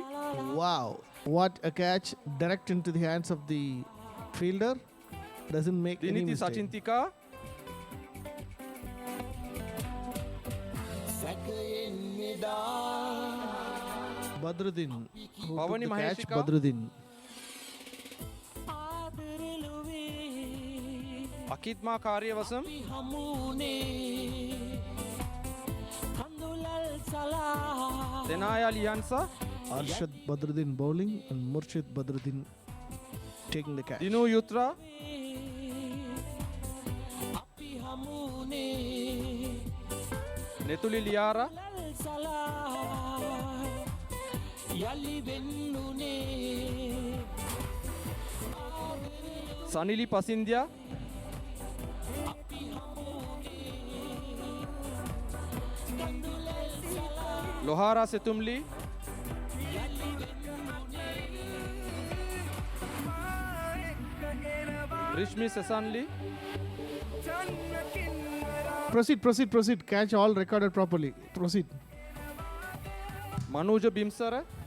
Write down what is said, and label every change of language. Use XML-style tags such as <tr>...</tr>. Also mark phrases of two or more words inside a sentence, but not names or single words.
<en>Wow, what a catch! Direct into the hands of the fielder. Doesn't make any Diniti mistake. Sachintika. Badruddin. Who took Pavani the catch? Maheshika. Badruddin. Akitma Karyavasam. Tenaya Liansa. Arshad Badruddin bowling and Murshid Badruddin taking the catch. Dinu Yutra. Netuli Liara. Sanili Pasindhya. Lohara Setumli. Rishmi Sesanli. Proceed. Catch all recorded properly. Proceed. Manuja Bimsara.</en>